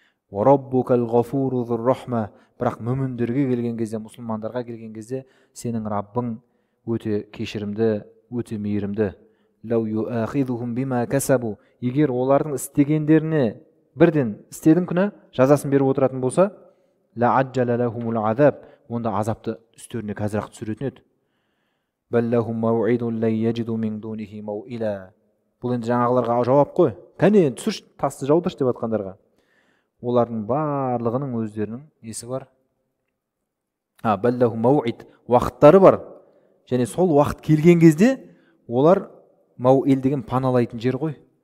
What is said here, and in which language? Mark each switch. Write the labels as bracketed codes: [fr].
[ar] Вараббукал ғафуру зур-рахма. [kk] Бірақ мүміндерге келген кезде, мұсылмандарға келген кезде, сенің Раббың өте кешірімді, өте мейірімді. [ar] Лау юахидухум бима касабу. [kk] Егер олардың істегендеріне бірден істедің күні жазасын беріп отыратын болса, [ar] ла аджала лахумул азаб. [kk] Онда азапты үстеріне қазір-ақ түсіретін еді. [ar] Баллахум мауидун ла яджиду мин дунихи мауила. [kk] Бұл енді жаңағыларға жауап қой. Кәне түсірші, тасты жаудыршы деп атқандарға. Олардың барлығының өздерінің несі бар? [ar] Баллахум мауид, [kk] уақыттары бар. Және сол уақыт келген кезде олар мауил деген паналайтын жер ғой.